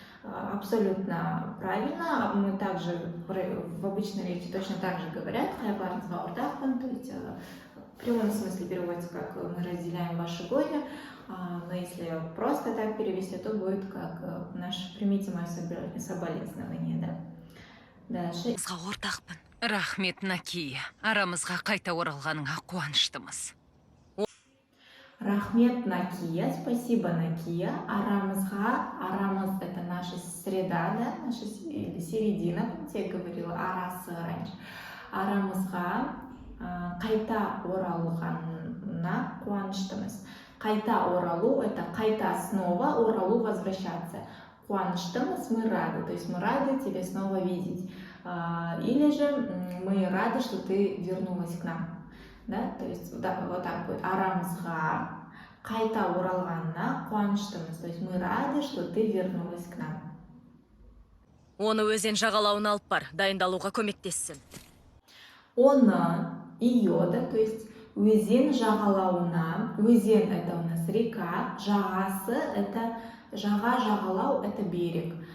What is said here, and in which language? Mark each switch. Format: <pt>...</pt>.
<ru>Абсолютно правильно, мы также в обычной речи точно так же говорят,</ru> <kk>қайғыларыңызға ортақпын,</kk> <ru>то есть в прямом смысле переводится как мы разделяем ваше горе, но если просто так перевести, то будет как наше примите мое соболезнование, да. Дальше.</ru> <kk>Ортақпын. Рахмет, Накия. Арамызға қайта оралғаныңа қуаныштымыз. Рахмет, Накия.</kk> <ru>Спасибо, Накия. Арамыз это наша среда, да, наша середина, помните, я говорила арасы раньше.</ru> <kk>Арамызға қайта оралғанына қуаныштымыз. Қайта оралу это қайта снова, оралу возвращаться.</kk> <ru>Қуаныштымыз, мы рады, то есть мы рады тебя снова видеть. Или же мы рады, что ты вернулась к нам. Да? То есть да, вот так будет.</ru> <kk>Арамызға қайта оралғанына қуаныштымыз.</kk> <ru>То есть мы рады, что ты вернулась к нам.</ru> <kk>Оны өзен жағалауына алып бар, дайындалуға көмектессін.</kk> <ru>Оны, ее, да, то есть өзен жағалауына. Өзен это у нас река, жағасы это жаға, жағалау это берег.</ru>